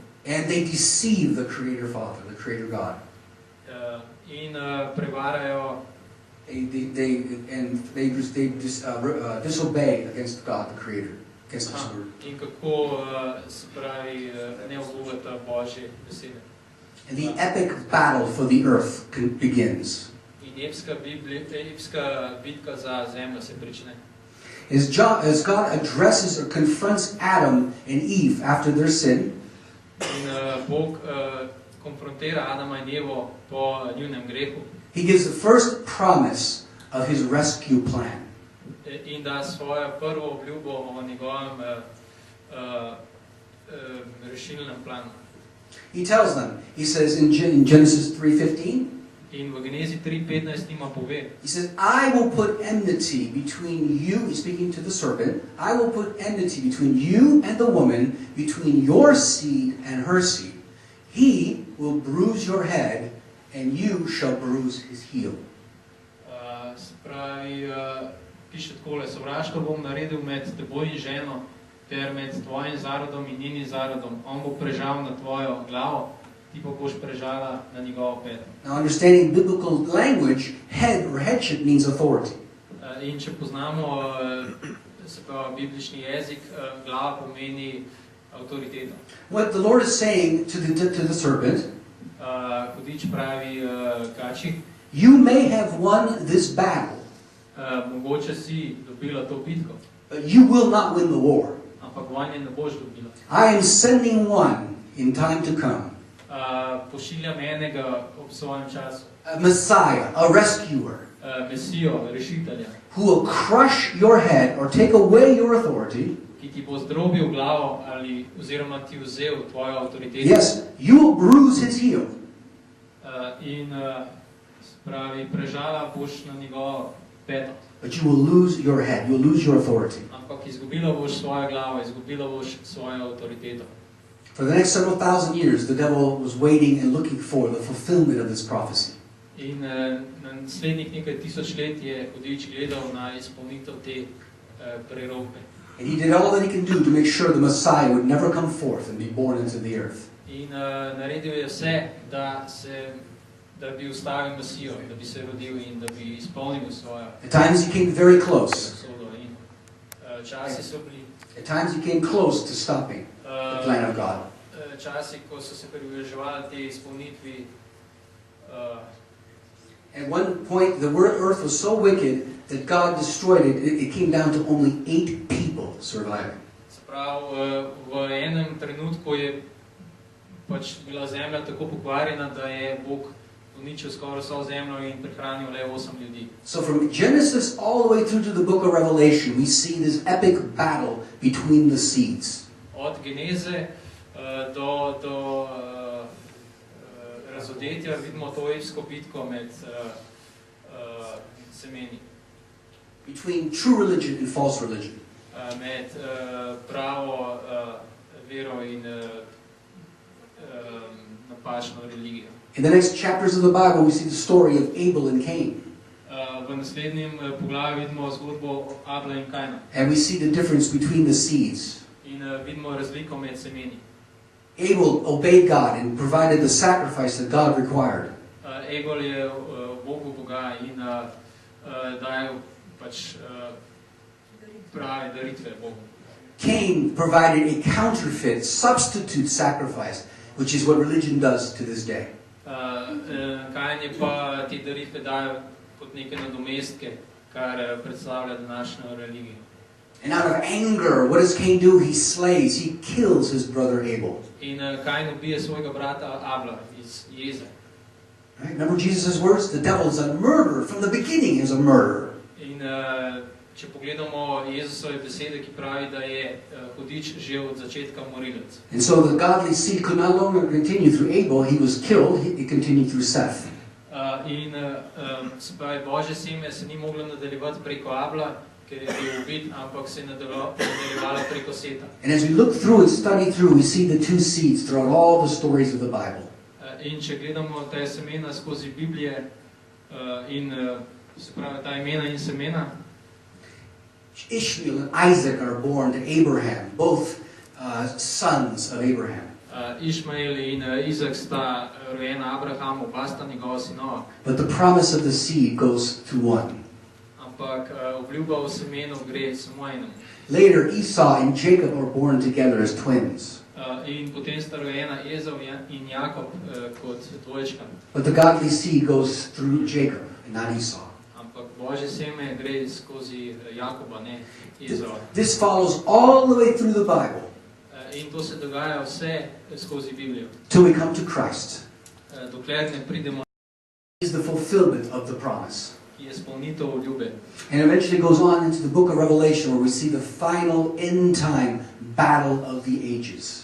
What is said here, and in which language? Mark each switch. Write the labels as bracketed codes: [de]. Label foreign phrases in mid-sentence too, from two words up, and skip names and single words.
[en] And they deceive the Creator Father, the Creator God. [sl] In prevarajo. [en] They disobey against God, the Creator, against His word. [sl] In kako se pravi ne obuvata Božje besede. [en] And the epic battle for the earth begins. [sl] In epska bitka za zemljo se prične. [en] As God addresses or confronts Adam and Eve after their sin, [sl] in Bog konfrontira Adama in Evo po njunem grehu, [en] He gives the first promise of His rescue plan. [sl] In da svojo prvo obljubo o njegovem rešilnem planu. [en] He tells them, he says in Genesis 3:15, [sl] in v Genezi 3:15 njima pove, [en] he says, I will put enmity between you, he's speaking to the serpent, I will put enmity between you and the woman, between your seed and her seed. He will bruise your head, and you shall bruise his heel. [sl] Pravi, piše takole, sovraštvo bom naredil med teboj in ženo, ter med tvojim zarodom in njenim zarodom. On bo prežal na tvojo glavo, ti pa boš prežala na njegovo peto. [en] Now, understanding biblical language, head or headship means authority. [sl] In če poznamo se pravi biblični jezik, glava pomeni avtoriteto. [en] What the Lord is saying to the serpent, [sl] Hudič pravi kači, [en] you may have won this battle, [sl] mogoče si dobila to bitko, [en] but you will not win the war. [sl] Ampak vojne ne boš dobila. [en] I am sending one in time to come. [sl] Pošiljam enega ob svojem času. [en] A Messiah, a rescuer, [sl] Mesijo, rešitelja, [en] who will crush your head or take away your authority. [sl] Ki ti bo zdrobil glavo ali oziroma ti vzel tvojo avtoriteto. [en] Yes, you will bruise his heel. [sl] In pravi, prežala boš na njegovo peto. [en] But you will lose your head, you will lose your authority. [sl] Ampak izgubila boš svojo glavo, izgubila boš svojo avtoriteto. [en] For the next several thousand years, the devil was waiting and looking for the fulfillment of this prophecy. [sl] In na naslednjih nekaj tisoč let je hudič gledal na izpolnitev te prerokbe. [en] And he did all that he can do to make sure the Messiah would never come forth and be born into the earth. [sl] In naredil je vse, da bi ustavil Mesijo, da bi se rodil in da bi izpolnil svojo. [en] At times he came very close. [sl] Usodo. In časi so bili. [en] At times he came close to stopping the plan of God. [sl] Časi, ko so se približevali te izpolnitvi. [en] At one point, the earth was so wicked that God destroyed it. It came down to only 8 people surviving. [sl] Se pravi, v enem trenutku je pač bila zemlja tako pokvarjena, da je Bog uničil skoraj vso zemljo in prehranil le 8 ljudi. [en] So from Genesis all the way through to the book of Revelation, we see this epic battle between the seeds. [sl] Od Geneze do razodetja vidimo to epsko bitko med semeni. [en] Between true religion and false religion. [sl] Med pravo vero in napačno religijo. [en] In the next chapters of the Bible, we see the story of Abel and Cain. [sl] V naslednjem poglavju vidimo zgodbo Abla in Kaina. [en] And we see the difference between the seeds. [sl] In vidimo razliko med semeni. [en] Abel obeyed God and provided the sacrifice that God required. [sl] Abel je Bogu Boga in dajal pač prave daritve Bogu. [en] Cain provided a counterfeit, substitute sacrifice, which is what religion does to this day. [sl] Kain je pa te daritve dajal kot neke nadomestke, kar predstavlja današnjo religijo. [en] And out of anger, what does Cain do? He slays, he kills his brother Abel. [sl] In Kain ubije svojega brata Abla iz jeze. [en] Right? Remember Jesus' words? The devil is a murderer. From the beginning he was a murderer. [sl] In če pogledamo Jezusove besede, ki pravi, da je hudič že od začetka morilec. [en] And so the godly seed could no longer continue through Abel. He was killed. He continued through Seth. [sl] In se pravi, Božje seme se ni moglo nadaljevati preko Abla, ker je bil ubit, ampak se je nadaljevalo preko Seta. [en] And as we look through and study through, we see the two seeds throughout all the stories of the Bible. [sl] In če gledamo ta semena skozi Biblije in se pravi ta imena in semena, [en] Ishmael and Isaac are born to Abraham, both sons of Abraham. [sl] Išmael in Izak sta rojena Abrahamu, oba sta njegova sinova. [en] But the promise of the seed goes to one. [sl] Ampak obljuba o semenu gre samo enemu. [en] Later, Esau and Jacob are born together as twins. [sl] In potem sta rojena Ezau in Jakob kot dvojčka. [en] But the godly seed goes through Jacob and not Esau. [sl] Ampak Božje seme gre skozi Jakoba, ne Ezau. [en] This follows all the way through the Bible. [sl] In to se dogaja vse skozi Biblijo. [en] Till we come to Christ. [sl] Dokler ne pridemo [en] Is the fulfillment of the promise. [sl] ki je izpolnitev obljube. [en] And eventually goes on into the book of Revelation where we see the final end time battle of the ages.